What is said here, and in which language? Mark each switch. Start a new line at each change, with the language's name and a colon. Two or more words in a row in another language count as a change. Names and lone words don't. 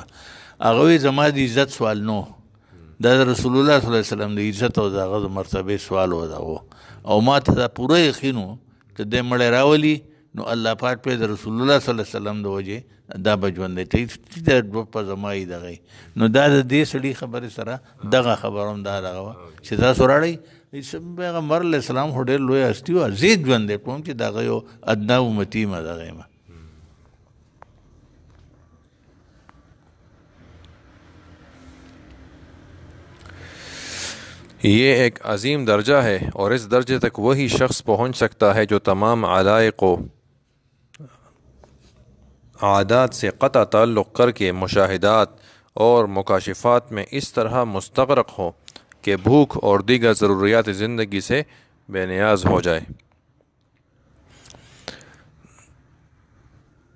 Pashto: هغه وایي زما د عزت سوال نو، دا د رسول الله
Arabic: صلی الله علیه وسلم
Pashto: د عزت او د هغه د مرتبې سوال و دغه، او ما ته دا پوره یقین و چې دی مړی راولي نو الله پاک پرې د رسول الله
Arabic: صلی الله علیه وسلم
Pashto: د وجې دا به ژوندی کوي، د په زما یې دغه. نو دا د دې سړي خبرې سره دغه خبره هم دا دغه وه چې تاسو راړئ پیغمبر
Arabic: علیه السلام
Pashto: خو ډېر لوی هستي وه، زه یې ژوندی کوم چې دغه یو ادنا امتي یم دغه یم.
Urdu: یہ ایک عظیم درجہ ہے اور اس درجے تک وہی شخص پہنچ سکتا ہے جو تمام علائق و عادات سے قطع تعلق کر کے مشاہدات اور مکاشفات میں اس طرح مستغرق ہو کہ بھوک اور دیگر ضروریات زندگی سے بے نیاز ہو جائے.